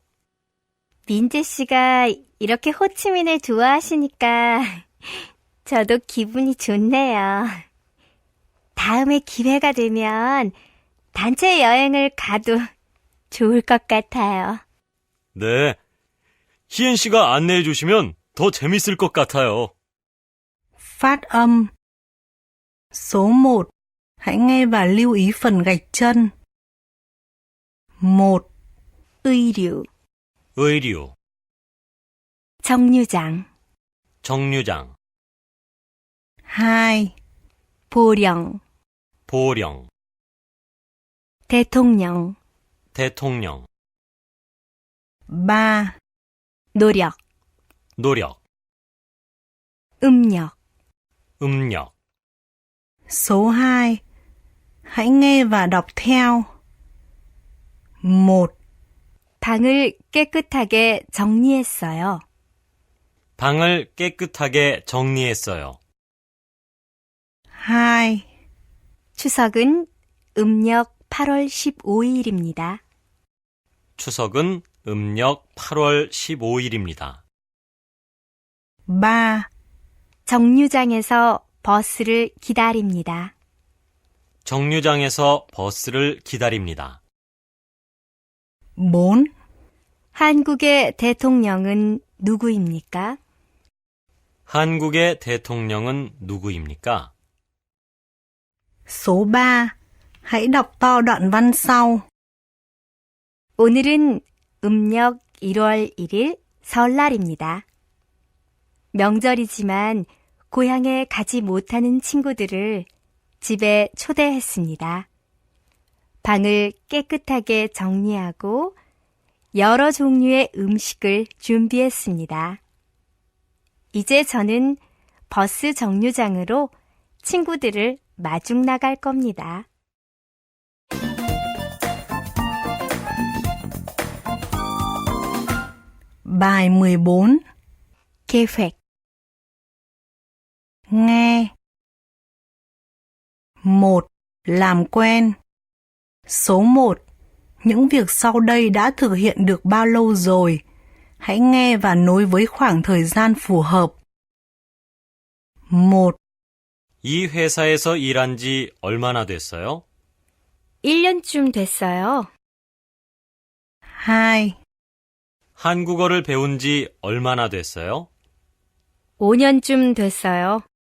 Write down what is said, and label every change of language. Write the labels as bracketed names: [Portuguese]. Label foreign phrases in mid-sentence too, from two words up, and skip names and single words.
[Korean] 민재 씨가 이렇게 호치민을 좋아하시니까 저도 기분이 좋네요. 다음에 기회가 되면 단체 여행을 가도 좋을 것 같아요. 네, 희엔 씨가 안내해 주시면 더 재밌을 것 같아요. [Vietnamese] Phát âm. Số 1. Hãy nghe và lưu ý phần gạch chân. 1. [Korean] 의류, 의류, 정류장, 정류장, 2. 보령, 보령, 대통령, 대통령, 3. 노력, 노력, 음력, 음력. [Vietnamese] Số 2. Hãy nghe và đọc theo. 1. [Korean] 방을 깨끗하게 정리했어요. 방을 깨끗하게 정리했어요. 2. 추석은 음력 8월 15일입니다. 추석은 음력 8월 15일입니다. 3. 정류장에서 버스를 기다립니다. 정류장에서 버스를 기다립니다. 4. 한국의 대통령은 누구입니까? 한국의 대통령은 누구입니까? [Vietnamese] Số 3. Hãy đọc to đoạn văn sau. [Korean] 오늘은 음력 1월 1일 설날입니다. 명절이지만 고향에 가지 못하는 친구들을 집에 초대했습니다. 방을 깨끗하게 정리하고 여러 종류의 음식을 준비했습니다. 이제 저는 버스 정류장으로 친구들을 마중 나갈 겁니다. [Vietnamese] Bài 14. [Korean] 계획. [Vietnamese] Nghe. 1. Làm quen. Số 1. Những việc sau đây đã thực hiện được bao lâu rồi? Hãy nghe và nối với khoảng thời gian phù hợp. 1, [Korean] 이 회사에서 일한 지 얼마나 됐어요? 1년쯤 됐어요. 2, 한국어를 배운 지 얼마나 됐어요? 5년쯤 됐어요.